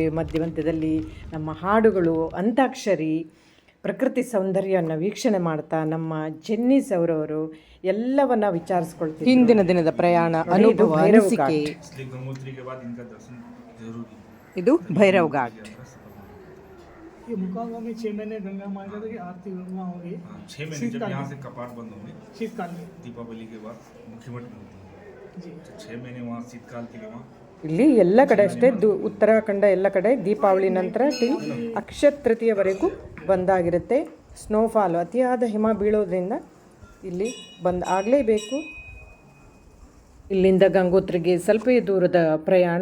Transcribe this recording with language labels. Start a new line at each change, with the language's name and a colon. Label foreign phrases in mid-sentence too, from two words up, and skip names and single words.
Kannada: ಮಧ್ಯದಲ್ಲಿ ನಮ್ಮ ಹಾಡುಗಳು, ಅಂತಾಕ್ಷರಿ, ಪ್ರಕೃತಿ ಸೌಂದರ್ಯವನ್ನು ವೀಕ್ಷಣೆ ಮಾಡ್ತಾ ನಮ್ಮ ಜೆನ್ನಿಸ್ ಅವರವರು ಎಲ್ಲವನ್ನ ವಿಚಾರಿಸ್ಕೊಳ್ತೀವಿ. ಹಿಂದಿನ ದಿನದ ಪ್ರಯಾಣ ಅನುಭವ, ಅನಿಸಿಕೆ. ಇದು ಭೈರವ್ ಘಾಟ್.
Hindi: ये मुकाम में 6 महीने गंगा माता की आरती वहाँ होगी। 6 महीने जब यहाँ से कपाट बंद होंगे शीतकाल में, दीपावली के बाद मुख्यमठ में होती है जी। 6 महीने वहाँ शीतकाल के लिए वहाँ
Kannada: ಇಲ್ಲಿ ಎಲ್ಲ ಕಡೆ ಅಷ್ಟೇ, ಉತ್ತರಾಖಂಡ ಎಲ್ಲ ಕಡೆ ದೀಪಾವಳಿ ನಂತರ ಟಿಲ್ ಅಕ್ಷಯ ತೃತೀಯವರೆಗೂ ಬಂದಾಗಿರುತ್ತೆ. ಸ್ನೋಫಾಲ್, ಅತಿಯಾದ ಹಿಮ ಬೀಳೋದ್ರಿಂದ ಇಲ್ಲಿ ಬಂದ್ ಆಗಲೇಬೇಕು. ಇಲ್ಲಿಂದ ಗಂಗೋತ್ರಿಗೆ ಸ್ವಲ್ಪ ದೂರದ ಪ್ರಯಾಣ.